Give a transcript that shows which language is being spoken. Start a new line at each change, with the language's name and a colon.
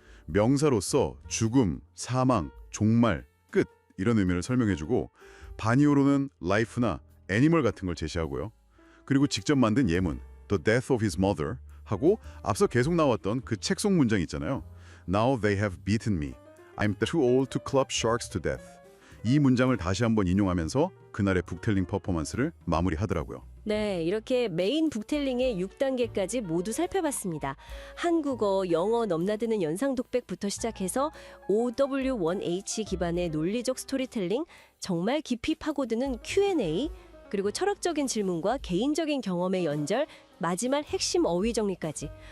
Korean: 명사로서 죽음, 사망, 종말, 끝 이런 의미를 설명해주고 반이어로는 life나 animal 같은 걸 제시하고요. 그리고 직접 만든 예문
English: The death of his mother
Korean: 하고 앞서 계속 나왔던 그 책 속 문장 있잖아요.
English: Now they have beaten me. I'm too old to club sharks to death.
Korean: 이 문장을 다시 한번 인용하면서 그날의 북텔링 퍼포먼스를 마무리하더라고요. 네, 이렇게 메인 북텔링의 6단계까지 모두 살펴봤습니다. 한국어, 영어 넘나드는 연상 독백부터 시작해서 OW1H 기반의 논리적 스토리텔링, 정말 깊이 파고드는 Q&A, 그리고 철학적인 질문과 개인적인 경험의 연결, 마지막 핵심 어휘 정리까지.